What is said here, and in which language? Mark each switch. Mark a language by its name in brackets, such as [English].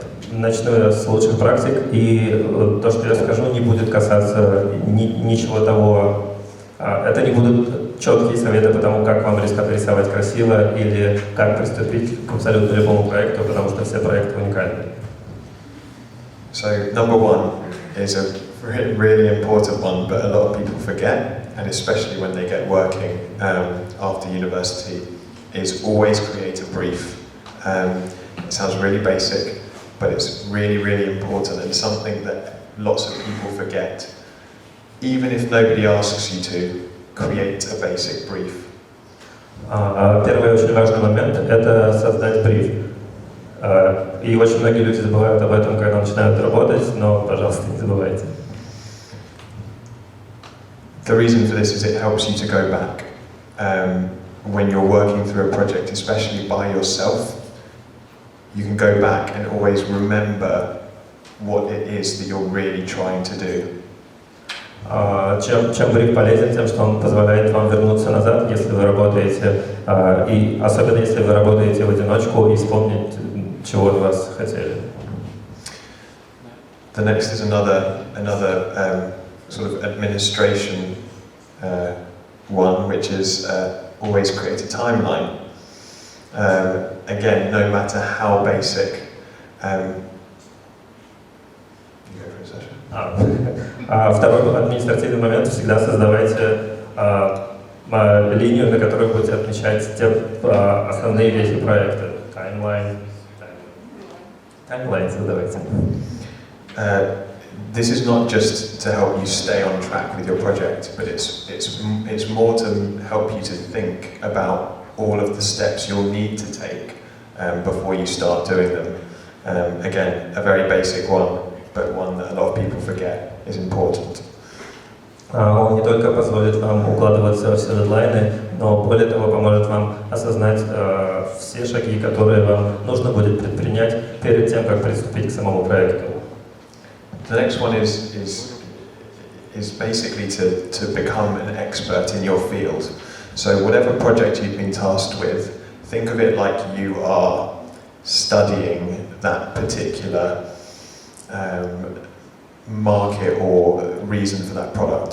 [Russian] Начну я с лучших практик, и то, что я скажу, не будет касаться ничего того. Это не будут четкие советы по тому, как вам рисовать красиво или как приступить к абсолютно любому проекту, потому что все проекты уникальны. [English] So number one is a really important one, but a lot of people forget, and especially when they get working after university, is always create a brief. It sounds really basic, but it's really, really important and something that lots of people forget. Even if nobody asks you to, create a basic brief. [Russian] Первый очень важный момент – это создать бриф. И очень многие люди забывают об этом, когда начинают работать, но, пожалуйста, не забывайте. [English] The reason for this is it helps you to go back when you're working through a project, especially by yourself. You can go back and always remember what it is that you're really trying to do. [Russian] Чем бриф полезен? Тем, что он позволяет вам вернуться назад, если вы работаете, и особенно если вы работаете в одиночку, и вспомнить, чего от вас хотели. [English] The next is another sort of administration one, which is always create a timeline. Again, no matter how basic. You go for a session. [Russian] Второй административный момент: всегда создавайте линию, на которой будете отмечать те основные вехи проекта. Таймлайн создавайте. [English] This is not just to help you stay on track with your project, but it's more to help you to think about all of the steps you'll need to take before you start doing them. Again, a very basic one, but one that a lot of people forget is important. [Russian] Он не только позволит вам укладываться во все дедлайны, но более того поможет вам осознать все шаги, которые вам нужно будет предпринять перед тем, как приступить к самому проекту. [English] The next one is basically to become an expert in your field. So whatever project you've been tasked with, think of it like you are studying that particular market or reason for that product.